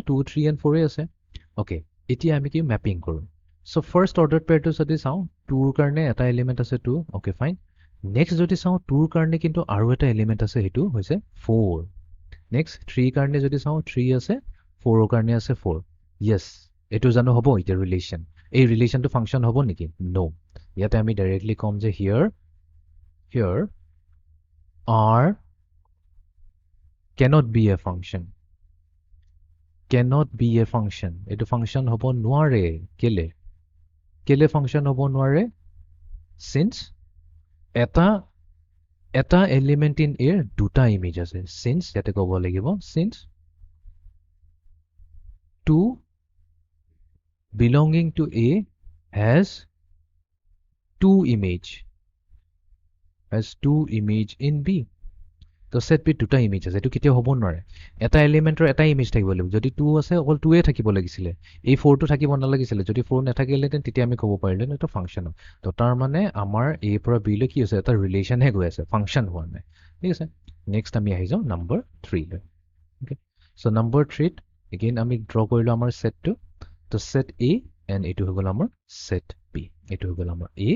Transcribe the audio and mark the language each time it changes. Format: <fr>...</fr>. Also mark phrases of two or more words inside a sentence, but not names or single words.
<as>2 3 এণ্ড 4 আছে অ'কে এতিয়া আমি কি মেপিং কৰোঁ</as> <en>so first order pair</en> <as>যদি চাওঁ 2ৰ কাৰণে এটা এলিমেণ্ট আছে 2</as> <en>okay fine next</en> <as>যদি চাওঁ 2ৰ কাৰণে কিন্তু আৰু এটা এলিমেণ্ট আছে সেইটো হৈছে 4 নেক্সট 3 কাৰণে যদি চাওঁ 3 আছে 4ৰ কাৰণে আছে 4 য়েছ এইটো জানো হ'ব এতিয়া ৰিলেশ্যন এই ৰিলেশ্যনটো ফাংচন হ'ব নেকি নো ইয়াতে আমি ডাইৰেক্টলি ক'ম যে</as> <en>here r cannot be a function</en> <as>এইটো ফাংচন হ'ব নোৱাৰে কেলে ফাংচন হ'ব নোৱাৰে since এটা</as> <en>element in A</en> <as>দুটা ইমেজ আছে since ইয়াতে ক'ব লাগিব since</as> <en>2 belonging to A has two image in B</en> <as>তো সেট বি দুটা ইমেজ আছে এইটো কেতিয়াও হ'ব নোৱাৰে এটা এলিমেণ্টৰ এটা ইমেজ থাকিব লাগিব যদি 2 আছে অকল 2য়ে থাকিব লাগিছিলে এই 4টো থাকিব নালাগিছিলে যদি 4 নাথাকিলেহেঁতেন তেতিয়া আমি ক'ব পাৰিলেহেঁতেন এইটো ফাংচন হয় তো তাৰ মানে আমাৰ এ পৰা বি লৈ কি হৈছে এটা ৰিলেশ্যনহে গৈ আছে ফাংচন হোৱা নাই ঠিক আছে নেক্সট আমি আহি যাওঁ নম্বৰ 3 লৈ অ'কে চ' নম্বৰ 3ত এগেইন আমি ড্ৰ কৰিলোঁ আমাৰ সেটটো তো</as> <en>set A and</en> <as>এইটো হৈ গ'ল আমাৰ</as> <en>set B</en> <as>এইটো হৈ গ'ল আমাৰ এ</as>